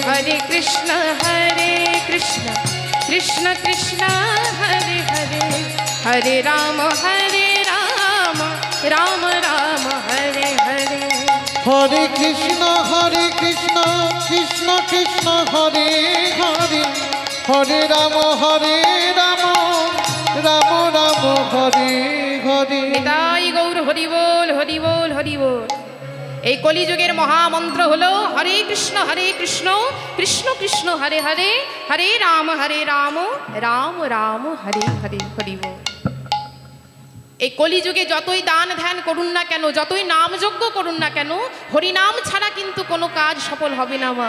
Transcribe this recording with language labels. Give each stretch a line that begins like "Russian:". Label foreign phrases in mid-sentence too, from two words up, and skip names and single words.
Hindi: हरे कृष्ण कृष्ण कृष्ण हरे हरे हरे राम राम राम हरे हरे हरे कृष्ण कृष्ण कृष्ण हरे हरे हरे राम राम राम हरे हरे। निताई गौर हरि बोल हरि बोल हरि बोल।
Bangla: এই কলিযুগের মহামন্ত্র হলো হরে কৃষ্ণ কৃষ্ণ কৃষ্ণ হরে হরে হরে রাম রাম রাম হরে হরে হরি বল। এই কলিযুগে যতই দান ধ্যান করুন না কেন, যতই নামযজ্ঞ করুন না কেন, হরিনাম ছাড়া কিন্তু কোনো কাজ সফল হবে না মা।